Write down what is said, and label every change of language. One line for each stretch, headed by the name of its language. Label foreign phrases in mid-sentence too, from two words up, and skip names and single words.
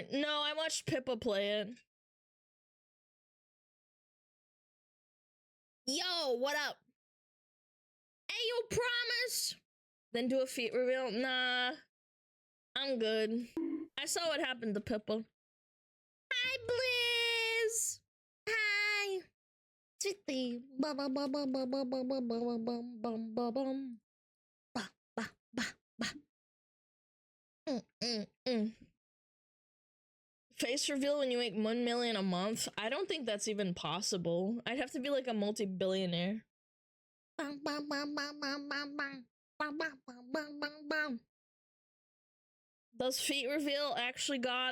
English: No, I watched Pippa play it. Yo, what up? Hey, yo, promise. Then do a feet reveal? Nah. I'm good. I saw what happened to Pippa. Hi, Blizz. Hi. Sweetie. Ba ba ba ba ba ba ba ba ba ba ba ba ba ba ba ba ba. Face reveal when you make 1 million a month? I don't think that's even possible. I'd have to be like a multi-billionaire. Does feet reveal actually got...